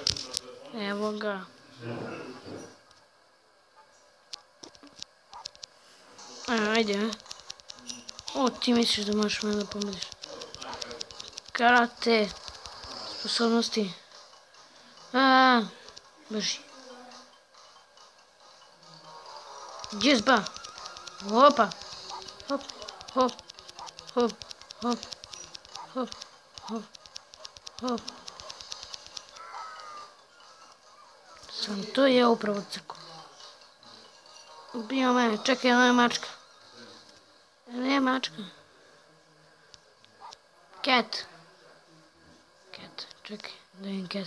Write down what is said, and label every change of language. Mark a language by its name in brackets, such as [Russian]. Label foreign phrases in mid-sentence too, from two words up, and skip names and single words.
[Serbian] Evo ga. Ajde. O, ti misliš da možeš mene da pobediš. Karate. Sposobnosti. Brži. Džizba. Opa. Hop, hop, hop, hop, hop, hop, hop. Sam to je upravo crko. Ubio mene, čekaj, ono je mačka. Ne mačka. Cat. Čekaj, da vidim cat.